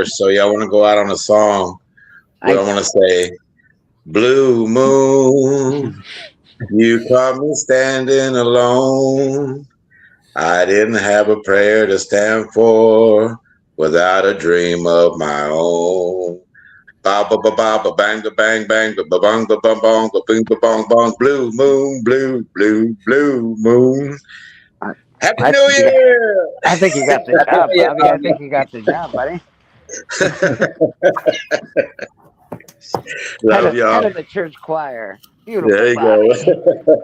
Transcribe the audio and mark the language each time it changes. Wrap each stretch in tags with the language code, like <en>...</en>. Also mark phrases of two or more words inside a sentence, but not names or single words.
<en>So I want to go out on a song. I want to say, Blue Moon, you caught me standing alone. I didn't have a prayer to stand for without a dream of my own. Ba ba ba ba ba bang ba bang bang ba ba bang ba bang bang ba bing ba bang bang. Blue moon, blue moon. Happy New Year! I think you got the job, Bobby. I think you got the job, buddy. Love y'all. Head of the church choir. Beautiful. There you go.</en>